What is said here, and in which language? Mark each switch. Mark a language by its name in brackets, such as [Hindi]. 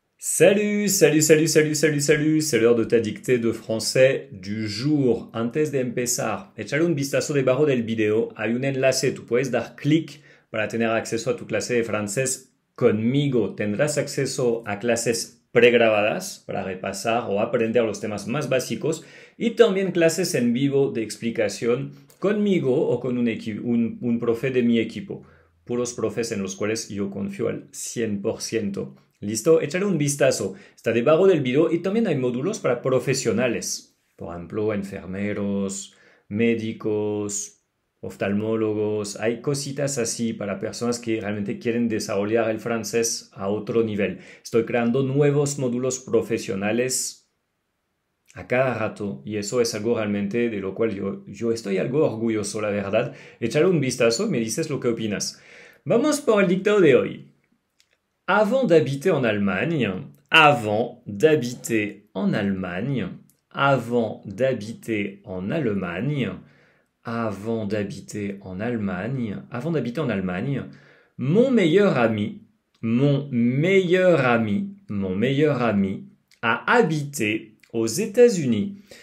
[French] Salut, c'est l'heure de ta dictée de français du jour. [Spanish] Antes de empezar, echale un vistazo debajo del video, hay un enlace, tú puedes dar clic para tener acceso a tu clase de francés conmigo. Tendrás acceso a clases pregrabadas para repasar o aprender los temas más básicos y también clases en vivo de explicación conmigo o con un profe de mi equipo. Puros profes en los cuales yo confío al 100%. ¿Listo? Échale un vistazo. Está debajo del video y también hay módulos para profesionales. Por ejemplo, enfermeros, médicos, oftalmólogos. Hay cositas así para personas que realmente quieren desarrollar el francés a otro nivel. Estoy creando nuevos módulos profesionales a cada rato y eso es algo realmente de lo cual yo estoy algo orgulloso, la verdad. Échale un vistazo y me dices lo que opinas. Vamos por el dictado de hoy. [French] Avant d'habiter en Allemagne, avant d'habiter en Allemagne, avant d'habiter en Allemagne, avant d'habiter en Allemagne, avant d'habiter en Allemagne, mon meilleur ami a habité aux États-Unis.